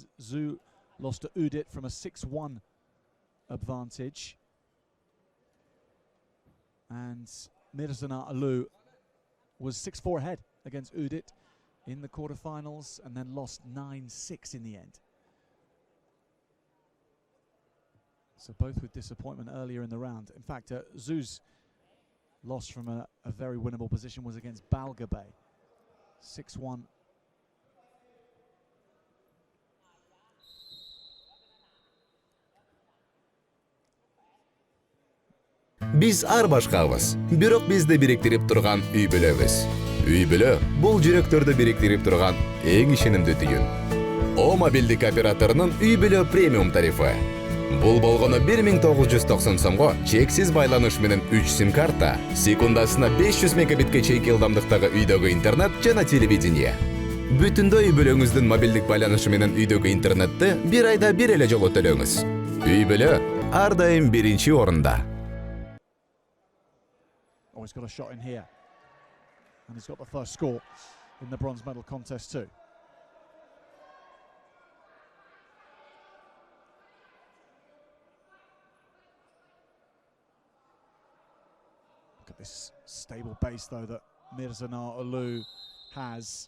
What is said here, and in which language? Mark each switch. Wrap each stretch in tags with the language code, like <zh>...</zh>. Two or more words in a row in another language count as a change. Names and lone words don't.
<en>Zhu lost to Udit from a 6-1 advantage, and Mırzanazar was 6-4 ahead against Udit in the quarterfinals and then lost 9-6 in the end. So both with disappointment earlier in the round. In fact, Zhu's loss from a very winnable position was against Balgabay, 6-1.</en> <ky>Biz ар башкабыз, бирок бизди бириктирип турган үй бүлөбүз. Үй бүлө бул жүрөктөрдү бириктирип турган эң ишенимдүү түйүн. О мобилдик операторунун үй бүлө премиум тарифы. Бул болгону 1990 сомго чексиз байланыш менен 3 сим карта, секундасына 500 мегабитке чейинки ылдамдыктагы үйдөгү интернет жана телевидение. Бүтүндөй үй бүлөңүздүн мобилдик байланышы менен үйдөгү интернетти бир айда бир эле жолу төлөңүз. Үй бүлө ар дайым биринчи орунда.</ky> <en>Oh, he's got a shot in here, and he's got the first score in the bronze medal contest too. Look at this stable base though that Mırzanazar has.</en>